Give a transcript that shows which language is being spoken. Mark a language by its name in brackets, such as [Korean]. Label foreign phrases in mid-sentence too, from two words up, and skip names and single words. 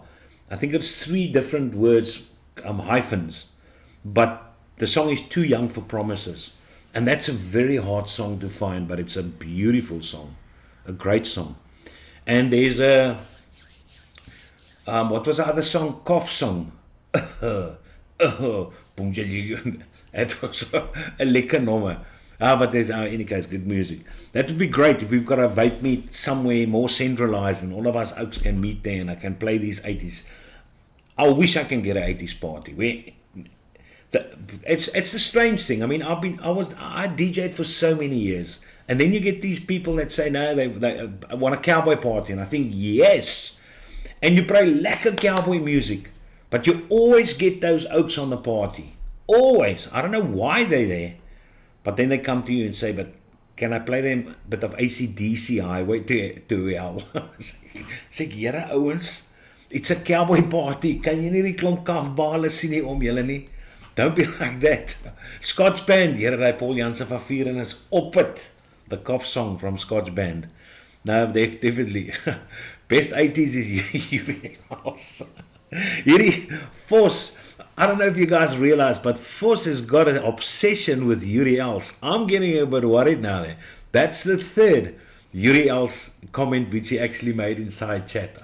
[English] I think it's 3 different words, hyphens, but the song is Too Young for Promises. And that's a very hard song to find, but it's a beautiful song, a great song. And there's what was the other song? Cough song. It was a lekker nummer. But there's, in any case, good music. That would be great if we've got a vape meet somewhere more centralized and all of us oaks can meet there and I can play these 80s. I wish I can get an 80s party where it's a strange thing. I mean, I DJ'd for so many years, and then you get these people that say no, they want a cowboy party, and I think yes, and you play lekker cowboy music, but you always get those oaks on the party. Always. I don't know why they're there, but then they come to you and say, but can I play them a bit of AC/DC Highway to hell? [Afrikaans] Sê ek, here ouens, [English] It's a cowboy party. [Afrikaans] Kan jy nie die klomp kafbale sien nie om julle nie? [English] Don't be like that. Scotch Band, [Afrikaans] here hy Paul Jansen van Vieren is op it. [English] The cough song from Scotch Band. No, definitely. Best 80s is Yuri House. Yuri Vos, I don't know if you guys realize, but Vos has got an obsession with Yuri Els. I'm getting a bit worried now there. That's the third Yuri Els comment which he actually made inside chat.